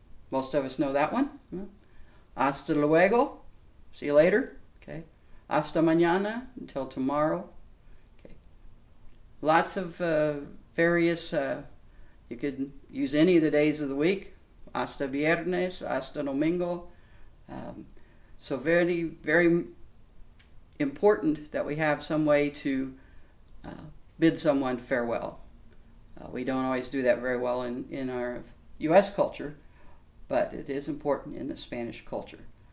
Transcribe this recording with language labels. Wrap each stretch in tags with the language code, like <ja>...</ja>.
<en>Most of us know that one.</en> <es>Hasta luego.</es> <en>See you later. Okay.</en> <es>Hasta mañana.</es> <en>Until tomorrow. Okay. Lots of various, you could use any of the days of the week.</en> <es>Hasta viernes, hasta domingo.</es> <en>So very, very important that we have some way to bid someone farewell. We don't always do that very well in our U.S. culture, but it is important in the Spanish culture.</en>